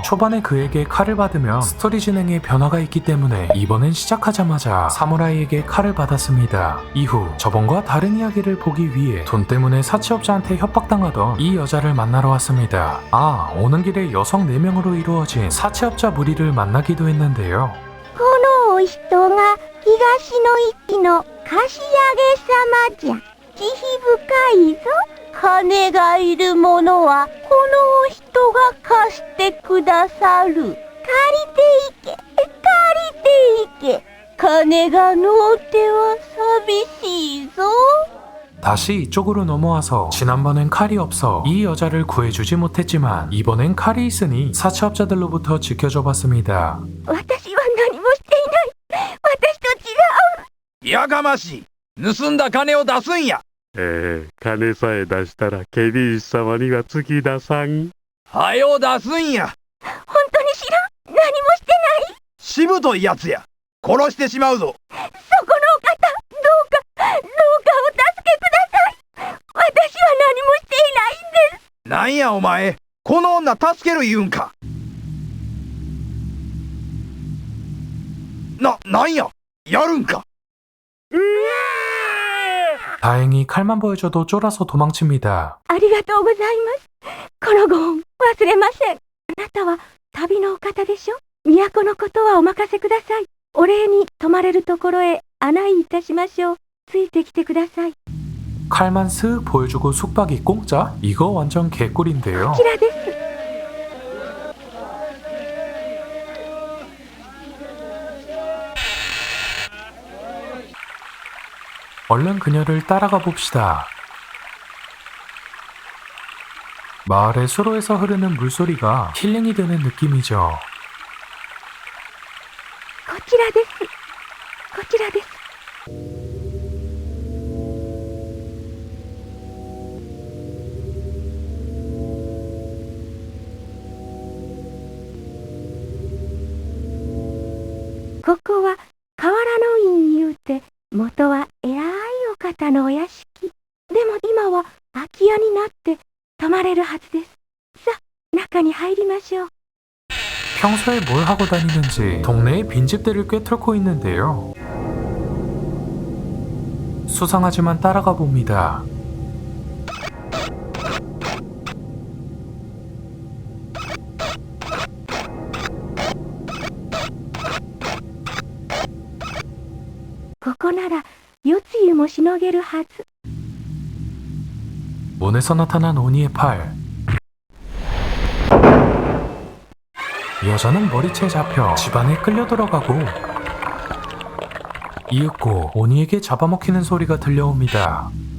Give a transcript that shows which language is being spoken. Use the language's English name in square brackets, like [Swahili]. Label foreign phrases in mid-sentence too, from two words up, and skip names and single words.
[Korean] 초반에 그에게 칼을 받으면 스토리 진행에 변화가 있기 때문에 이번엔 시작하자마자 사무라이에게 칼을 받았습니다. 이후 저번과 다른 이야기를 보기 위해 돈 때문에 사채업자한테 협박당하던 이 여자를 만나러 왔습니다. 오는 길에 여성 4명으로 이루어진 사채업자 무리를 만나기도 했는데요. [Japanese] このお人が東の域の貸上げ様じゃ。慈悲深いぞ。金がいるものはこのお人が貸してくださる。借りていけ、借りていけ。金がのうては寂しいぞ。 [Korean] 다시 이쪽으로 넘어와서 지난번엔 칼이 없어 이 여자를 구해주지 못했지만 이번엔 칼이 있으니 사채업자들로부터 지켜줘봤습니다. [Japanese] 私は何もしていない。私と違う。やかましい。盗んだ金を出すんや。金さえ出したらケビン様には月田さん。はよ出すんや。本当に知らん。何もしてない。しぶといやつや。殺してしまうぞ。そこのお方、どうかお助けください。私は何もしていないんです。なんやお前、この女助ける言うんか。なんや、やるんか。 [Korean] 다행히 칼만 보여줘도 쫄아서 도망칩니다. [Japanese] ありがとうございます。このご恩、忘れません。あなたは旅のお方でしょ。都のことはお任せください。お礼に泊まれるところへ案内いたしましょう。ついてきてください。こ [Korean] 칼만 슥 보여주고 숙박이 공짜? 이거 완전 개꿀인데요. [Japanese] ちらです。 [Korean] 얼른 그녀를 따라가 봅시다. 마을의 수로에서 흐르는 물소리가 힐링이 되는 느낌이죠. [Japanese] こちらです。こちらです。ここは河原の院いうて、元は偉いお方のお屋敷。でも今は空き家になって泊まれるはずです。さあ、中に入りましょう。 [Korean] 평소에 뭘 하고 다니는지 동네의 빈집들을 꿰뚫고 있는데요. 수상하지만 따라가 봅니다. [Japanese] ここなら夜露もしのげるはず。 [Korean] 문에서 나타난 오니의 팔. 여자는 머리채 잡혀 집안에 끌려 들어가고 이윽고 오니에게 잡아먹히는 소리가 들려옵니다.